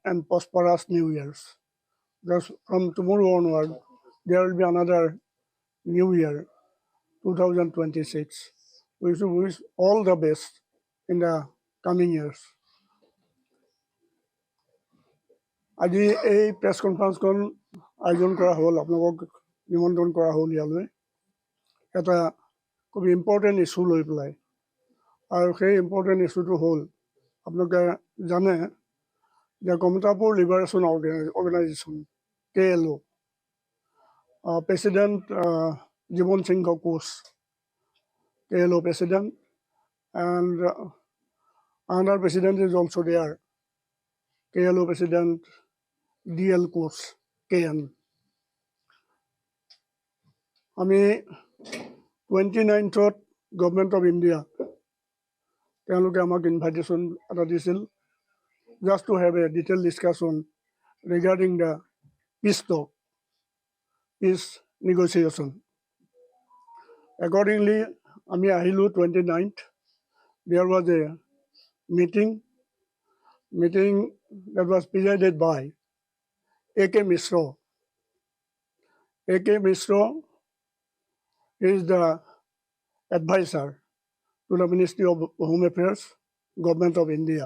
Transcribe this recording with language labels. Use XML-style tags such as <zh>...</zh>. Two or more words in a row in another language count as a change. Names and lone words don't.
<en>and prosperous New Year's. Just from tomorrow onward, there will be another New Year, 2026. We should wish all the best in the coming years.</en> <as>আজি এই প্ৰেছ কনফাৰেন্সখন আয়োজন কৰা হ'ল, আপোনালোকক নিমন্ত্ৰণ কৰা হ'ল ইয়ালৈ এটা খুব</as> <en>important issue</en> <as>লৈ পেলাই। আৰু সেই</as> <en>important issue</en> <as>হ'ল আপোনালোকে জানে যে কমতাপুৰ লিবাৰেশ্যন অৰ্গেনাইজেশ্যন KLO, প্ৰেচিডেণ্ট জীৱন সিংহ কোচ,</as> <en>KLO president, and another president is also there, KLO president DL Coach KN.</en> <as>আমি 29th গভৰ্ণমেণ্ট অফ ইণ্ডিয়া তেওঁলোকে আমাক ইনভাইটেশ্যন এটা দিছিল,</as> <en>just to have a detail discussion regarding the peace talk, peace negotiation.</en> <as>Accordingly, আমি আহিলোঁ 29th.</as> <en>There was a meeting that was presided by A.K. Mishra. A.K. Mishra is the advisor to the Ministry of Home Affairs, Government of India.</en>